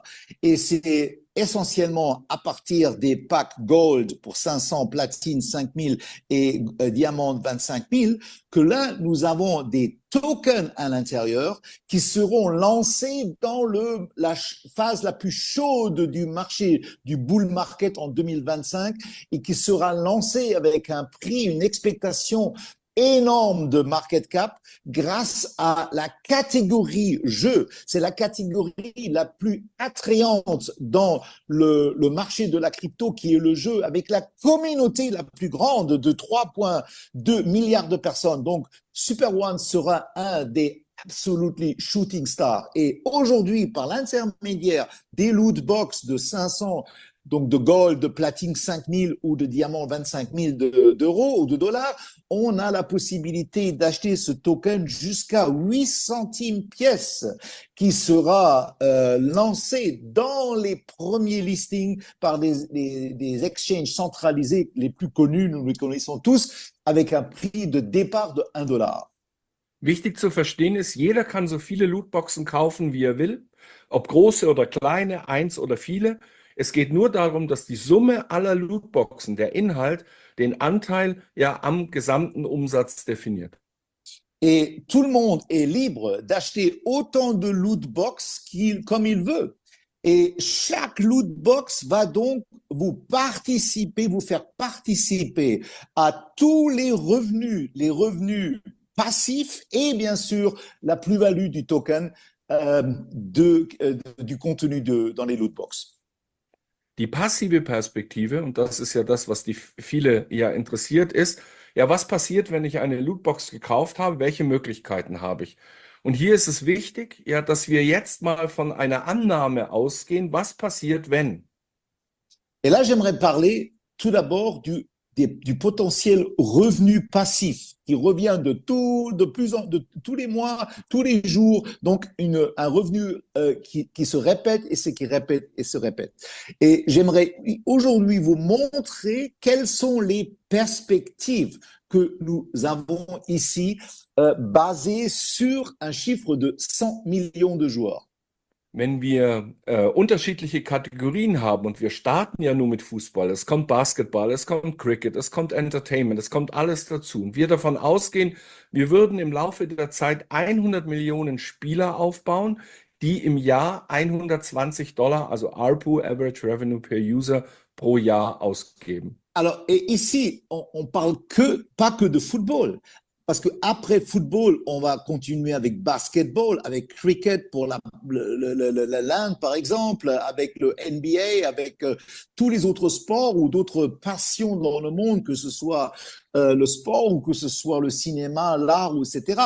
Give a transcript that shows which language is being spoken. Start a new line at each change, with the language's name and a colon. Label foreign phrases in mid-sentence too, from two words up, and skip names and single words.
French: Et c'est essentiellement à partir des packs gold pour 500, platine 5 000 et diamant 25 000 que là, nous avons des tokens à l'intérieur qui seront lancés dans la phase la plus chaude du marché, du
English: bull market
French: en 2025 et qui sera lancé avec un prix, une expectation énorme de
English: market cap
French: grâce à la catégorie jeu. C'est la catégorie la plus attrayante dans le marché de la crypto qui est le jeu avec la communauté la plus grande de 3,2 milliards de personnes. Donc, Super One sera un des
English: absolutely shooting stars.
French: Et aujourd'hui, par l'intermédiaire des
English: loot box
French: de 500, donc de gold, de platine 5000 ou de diamant 25 000 d'euros ou de dollars, on a la possibilité d'acheter ce token jusqu'à 8 centimes pièce qui sera lancé dans les premiers listings par des exchanges centralisés les plus connus, nous les connaissons tous, avec un prix de départ de 1 dollar.
German: Wichtig zu verstehen ist, jeder kann so viele Lootboxen kaufen, wie er will, ob große oder kleine, 1 oder viele. Es geht nur darum, dass die Summe aller Lootboxen, der Inhalt, den Anteil ja am gesamten Umsatz definiert.
French: Et tout le monde est libre d'acheter autant de
English: loot box
French: comme il veut. Et chaque
English: loot box
French: va donc vous faire participer à tous les revenus passifs et bien sûr la plus-value du token du contenu dans les
English: loot box.
German: Die passive Perspektive, und das ist ja das, was die viele ja interessiert, ist, ja, was passiert, wenn ich eine Lootbox gekauft habe? Welche Möglichkeiten habe ich? Und hier ist es wichtig, ja, dass wir jetzt mal von einer Annahme ausgehen, was passiert, wenn?
French: Et là, j'aimerais parler tout d'abord du potentiel revenu passif qui revient de tous les mois, tous les jours, donc un revenu qui se répète et qui répète et se répète. Et j'aimerais aujourd'hui vous montrer quelles sont les perspectives que nous avons ici basées sur un chiffre de 100 millions de joueurs.
German: Wenn wir unterschiedliche Kategorien haben und wir starten ja nur mit Fußball, es kommt Basketball, es kommt Cricket, es kommt Entertainment, es kommt alles dazu. Und wir davon ausgehen, wir würden im Laufe der Zeit 100 Millionen Spieler aufbauen, die im Jahr 120 $, also ARPU,
English: Average Revenue per User,
German: pro Jahr ausgeben.
French: Alors, et ici, on parle pas que de football. Parce qu'après football, on va continuer avec basketball, avec cricket pour l'Inde, par exemple, avec le NBA, avec tous les autres sports ou d'autres passions dans le monde, que ce soit le sport ou que ce soit le cinéma, l'art, etc.